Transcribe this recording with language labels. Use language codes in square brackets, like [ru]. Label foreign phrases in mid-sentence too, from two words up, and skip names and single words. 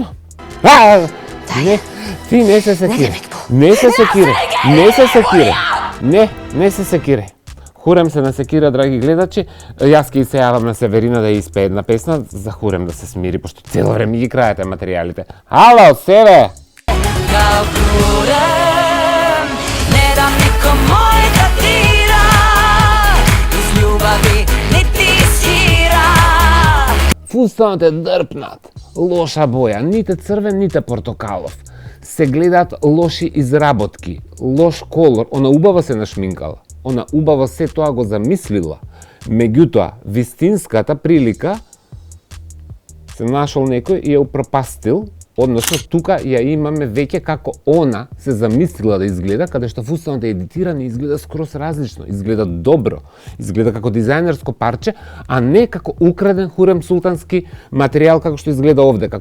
[mk] Не, ти не се секире. Не се секире. Не се секире. Не се секире. Хурем се насекира, драги гледачи. Јас ќе се јавам на Северина да испее една песна за Хурем да се смири, пошто цело време ги крајате материјалите. Ало, Севе! [hr] Kao Hurem, ne dam nikom moj da dira, iz ljubavi niti iz hira. [mk] Фустанот е дрпнат, лоша боја, ните црвен, ните портокалов. Се гледаат лоши изработки, лош колор, она убаво се нашминкала, она убаво се тоа го замислила. Меѓутоа, вистинската прилика се нашол некој и ја упропастил, односно тука ја имаме веќе како она се замислила да изгледа, каде што фустанот е едитиран и изгледа скроз различно, изгледа добро, изгледа како дизајнерско парче, а не како украден Хурем султански материјал како што изгледа овдека.